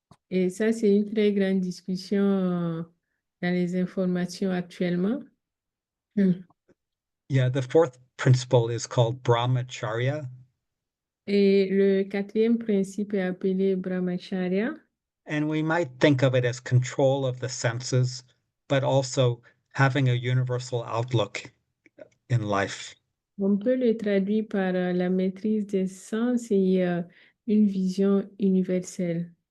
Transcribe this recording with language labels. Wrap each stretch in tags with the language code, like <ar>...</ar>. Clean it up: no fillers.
<fr>Et ça, c'est une très grande discussion dans les informations actuellement.</fr> <en>Yeah, the fourth principle is called brahmacharya.</en> <fr>Et le quatrième principe est appelé brahmacharya.</fr> <en>And we might think of it as control of the senses, but also having a universal outlook in life.</en> <fr>On peut le traduire par la maîtrise des sens et une vision universelle.</fr>